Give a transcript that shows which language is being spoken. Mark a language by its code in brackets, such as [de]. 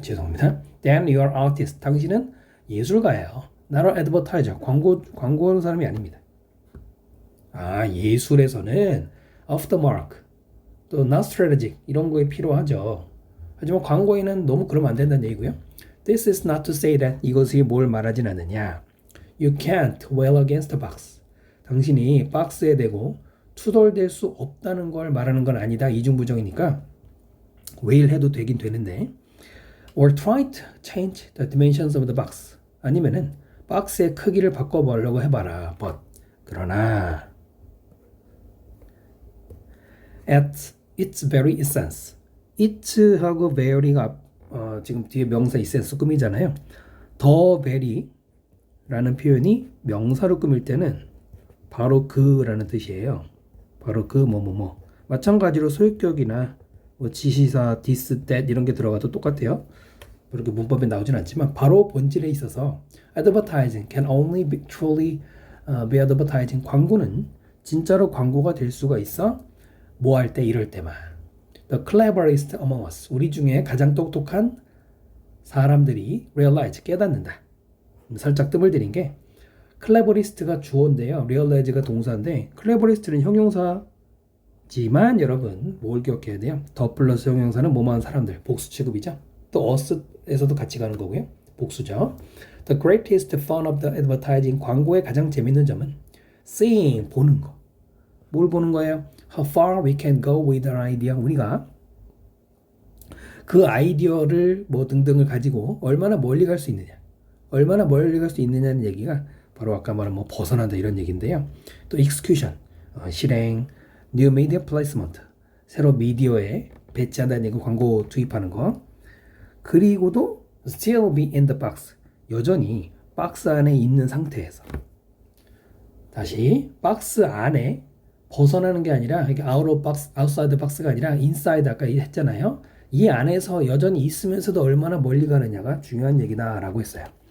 [ko] 죄송합니다. [en] then you are artist. [ko] 당신은 예술가예요. [en] not an advertiser. [ko] 광고하는 사람이 아닙니다. 예술에서는 [en] off the mark [ko] 또 [en] not strategic [ko] 이런 거에 필요하죠. 하지만 광고에는 너무 그러면 안 된다는 얘기고요. [en] This is not to say that [ko] 이것이 뭘 말하진 않느냐. [en] You can't wail against the box. [ko] 당신이 박스에 대고 투덜댈 수 없다는 걸 말하는 건 아니다. 이중부정이니까 wail 해도 되긴 되는데 [en] or try to change the dimensions of the box. [ko] 아니면은 박스의 크기를 바꿔보려고 해봐라. [en] But [ko] 그러나 [en] at its very essence. [ko] it하고 very가 지금 뒤에 명사 essence 꾸미잖아요. the very라는 표현이 명사로 꾸밀 때는 바로 그라는 뜻이에요. 바로 그 뭐뭐뭐. 마찬가지로 소유격이나 뭐 지시사 this, that 이런 게 들어가도 똑같아요. 그렇게 문법에 나오진 않지만 바로 본질에 있어서 [en] advertising can only be truly be advertising. [ko] 광고는 진짜로 광고가 될 수가 있어. 뭐 할 때 이럴 때만. [en] The cleverest among us. [ko] 우리 중에 가장 똑똑한 사람들이 realize 깨닫는다. 살짝 뜸을 들인 게 cleverest가 주어인데요. realize가 동사인데 cleverest는 형용사지만 여러분 뭘 기억해야 돼요? 더 플러스 형용사는 뭐뭐한 사람들 복수 취급이죠. 또 us에서도 같이 가는 거고요. 복수죠. [en] The greatest fun of the advertising. [ko] 광고의 가장 재밌는 점은 seeing 보는 거. 뭘 보는 거예요? [en] How far we can go with our idea. [ko] 우리가 그 아이디어를 뭐 등등을 가지고 얼마나 멀리 갈 수 있느냐. 얼마나 멀리 갈 수 있느냐는 얘기가 바로 아까 말한 뭐 벗어난다 이런 얘기인데요. 또 execution, 실행, [en] new media placement, [ko] 새로 미디어에 배치한다는 얘기, 광고 투입하는 거. 그리고도 [en] still be in the box. [ko] 여전히 박스 안에 있는 상태에서. 다시 박스 안에 벗어나는 게 아니라 이게 [en] out of box, outside the box [ko] 가 아니라 inside 아까 했잖아요. 이 안에서 여전히 있으면서도 얼마나 멀리 가느냐가 중요한 얘기다라고 했어요.